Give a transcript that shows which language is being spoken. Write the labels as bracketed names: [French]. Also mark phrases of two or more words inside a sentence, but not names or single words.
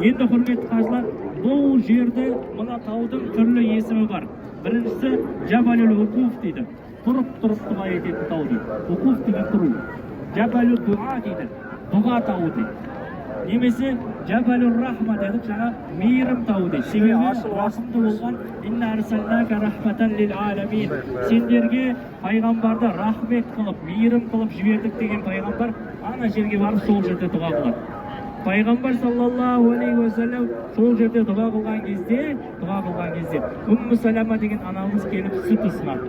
[Kazakh] Енді құрметті қажылар, бұл жерде мына таудың түрлі есімі бар. Біріншісі Жабалюл Уқуф дейді. Тұрып дұға ететін тау дейді. Уқуф деген тұру. Жабалюл Дуа дейді. Дұға тауы дейді. Немесе Жабалюр Рахма дедік, жаңа мейірім тауы дейді. [Arabic] Себебі рахымды болған إنا أرسلناك رحمة للعالمين. [Kazakh] Сендерге пайғамбарды рахмет қылып, мейірім қылып жібердік деген пайғамбар ана жерге барып сол жерде дұға қылады. Пайғамбар [Arabic] صلى الله عليه وسلم [Kazakh] сол жерде дұға қылған кезде, Умму Салама деген анамыз келіп сүт ұсынады.